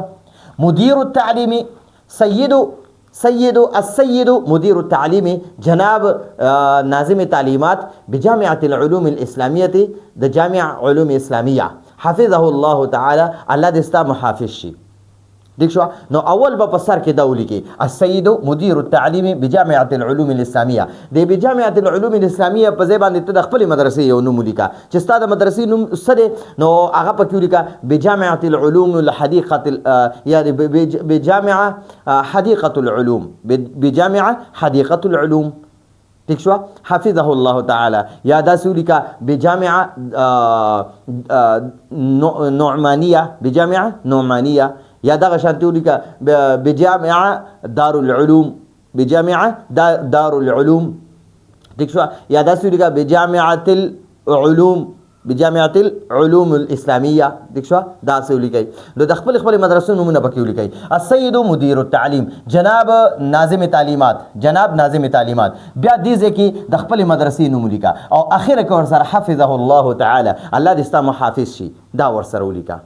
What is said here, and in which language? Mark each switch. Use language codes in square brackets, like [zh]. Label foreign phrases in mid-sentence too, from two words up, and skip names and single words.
[ar] مدیر التعلیم السید مدیر التعلیم [ur] جناب ناظم تعلیمات [ar] بجامعة العلوم الاسلامیه [ps] د جامع علوم اسلامیه [ar] حفظه الله تعالی، [ps] الله دې ستا محافظ شي. دیک شو. نو اول به په سر کې دا ولیکي [ar] السید مدیر التعلیم بجامعة العلوم الاسلامیه. [ps] د [ar] بجامعة العلوم الاسلامیه [ps] په ځای باندې ته د خپلې مدرسې یو نوم ولیکه چې ستا د مدرسې نوم څه دی. نو هغه پکې ولیکه [ar] بجامعة العلوم الحدیقة، [ps] یعنی [ar] بجامعة حدیقة العلوم، بجامعة حدیقة العلوم. [ps] ٹھیک شو. [ar] حفظه الله تعالی. [ps] یا داسې ولیکه [ar] بجامعة نعمانیه، بجامعة نعمانیه. [ps] یا دغه شانتي ولیکه [ar] بجامعة دار العلوم، بجامعة دار العلوم. [ps] ٹھیک شو. یا داسې ولیکه [ar] بجامعة العلوم، بجامعة العلوم الاسلامیه. [ps] ٹھیک شو. داسې ولیکئ. نو د خپل مدرسو نومونه پکې ولیکئ. [ar] السید مدیر التعلیم [ur] جناب ناظم تعلیمات، جناب ناظم تعلیمات. [ps] بیا دې ځای کې د خپل مدرسې نوم ولیکه او اخره کې ورسره [ar] حفظه الله تعالی، [ps] الله دې ستا محافظ شي، دا ورسره ولیکه.